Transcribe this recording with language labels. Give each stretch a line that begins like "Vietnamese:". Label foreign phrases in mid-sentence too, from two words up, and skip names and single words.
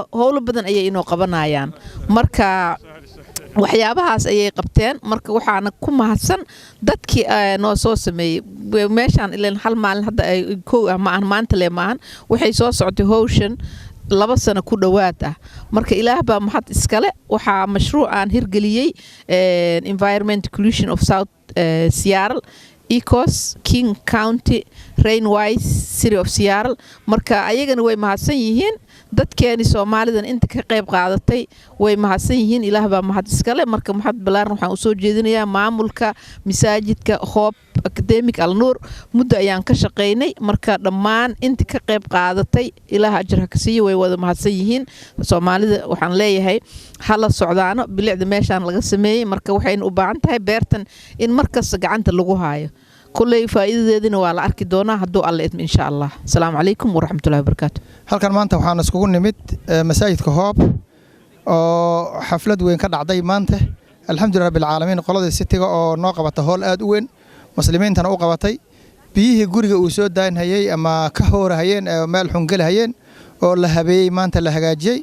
Somali: howlo badan ayay inoo qabanayaan. marka waxyaabahaas ayay qabteen. marka waxaana ku mahadsan dadkii noo soo sameeyay meeshaan. ileen hal maalin hadda ay maanta le maahan, waxay soo socotay hawshan 2 sano ku dhawaad ah. marka ilaah baa mahad iskale. waxaa mashruuc aan hirgeliyay Environmental Coalition of South Seattle, ECOS, King County, RainWise, City of Seattle. marka ayagana way mahadsan yihiin. dadkeeni Soomaalidan inta ka qayb qaadatay way mahadsan yihiin. ilaah baa mahad iskale. marka mahad balaaran waxaan u soo jeedinayaa maamulka masaajidka Hope Academic Al-Noor. muddo ayaan ka shaqeynay. marka dhammaan inta ka qayb qaadatay ilaah ajir ha ka siiyo, way wada mahadsan yihiin. Soomaalida waxaan leeyahay hala socdaano bilicda meeshaan laga sameeyay. marka waxayna u baahan tahay beertan in markasta gacanta lagu haayo. kulay faa'iidadeedina waa la arki doonaa hadduu alla idmo
Arabic: إن شاء الله. السلام عليكم ورحمة الله وبركاته.
Somali: halkan maanta waxaan iskugu nimid masaajidka Hope oo xaflad weyn ka dhacday maanta.
Arabic: الحمد لله رب العالمين.
Somali: qolada city-ga oo noo qabata hool aad u weyn, muslimiintana u qabatay. biyihii guriga uu soo daanhayay ama ka hoorahayeen meel xun galahayeen oo la habeeyay maanta la hagaajiyay.